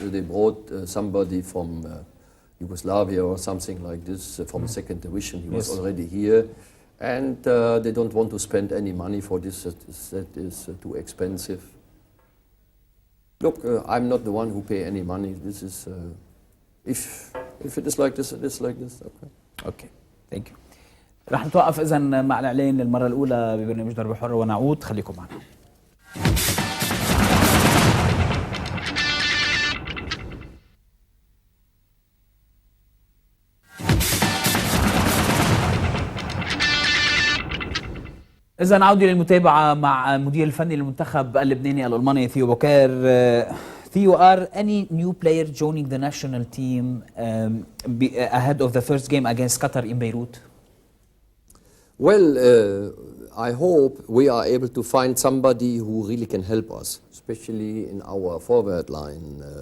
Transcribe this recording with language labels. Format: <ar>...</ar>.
<en>They brought somebody from Yugoslavia or something like this, from the second division. He was already here. And they don't want to spend any money for this. That is too expensive. Look, I'm not the one who pay any money. This is, if it is like this, it is like this. Okay. Okay thank you.</en> <ar>رح نتوقف اذا مع الاعلان للمره الاولى ببرنامج ضربه حره ونعود، خليكم معنا. إذا عودة للمتابعة مع المدير الفني للمنتخب اللبناني الألماني ثيو بوكير.</ar> <en>Theo, are any new players joining the national team ahead of the first game against Qatar in Beirut? Well, I hope we are able to find somebody who really can help us, especially in our forward line.</en>